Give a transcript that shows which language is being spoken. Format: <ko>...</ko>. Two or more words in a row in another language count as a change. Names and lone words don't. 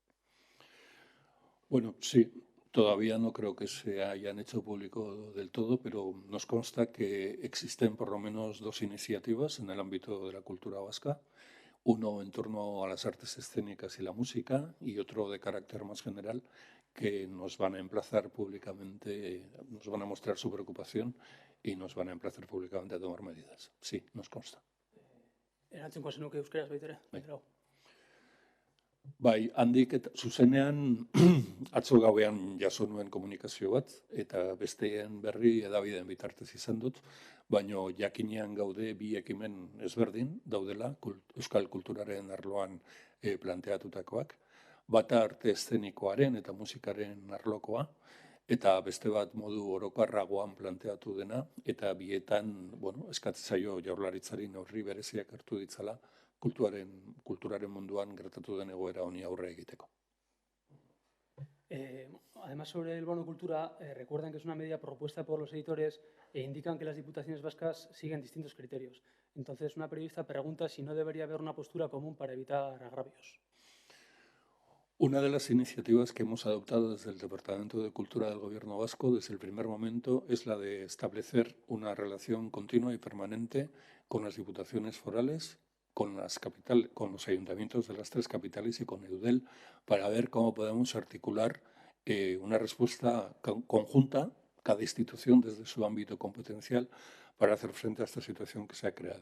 <es>Bueno, sí, todavía no creo que se hayan hecho público del todo, pero nos consta que existen por lo menos 2 iniciativas en el ámbito de la cultura vasca. Uno en torno a las artes escénicas y la música y otro de carácter más general que nos van a emplazar públicamente, nos van a mostrar su preocupación y nos van a emplazar públicamente a tomar medidas. Sí, nos consta.</es> <eu>Erantzungo zenuke euskeraz baitere. Bai, handik eta zuzenean atzo gauean jaso nuen komunikazio bat, eta besteen berri hedabideen bitartez izan dut, baino jakinean gaude bi ekimen ezberdin daudela euskal kulturaren arloan planteatutakoak. Bata arte eszenikoaren eta musikaren arlokoa, eta beste bat modu orokarragoan planteatu dena, eta bietan, bueno, eskatzen zaio Jaurlaritzari neurri bereziak hartu ditzala kulturaren munduan gertatu den egoera honi aurre egiteko.</eu> <es>Además, sobre el bono cultura, recuerdan que es una medida propuesta por los editores e indican que las diputaciones vascas siguen distintos criterios. Entonces, una periodista pregunta si no debería haber una postura común para evitar agravios. Una de las iniciativas que hemos adoptado desde el Departamento de Cultura del Gobierno vasco desde el primer momento es la de establecer una relación continua y permanente con las diputaciones forales, con los ayuntamientos de las 3 capitales y con Eudel para ver cómo podemos articular una respuesta conjunta, cada institución desde su ámbito competencial, para hacer frente a esta situación que se ha creado.</es>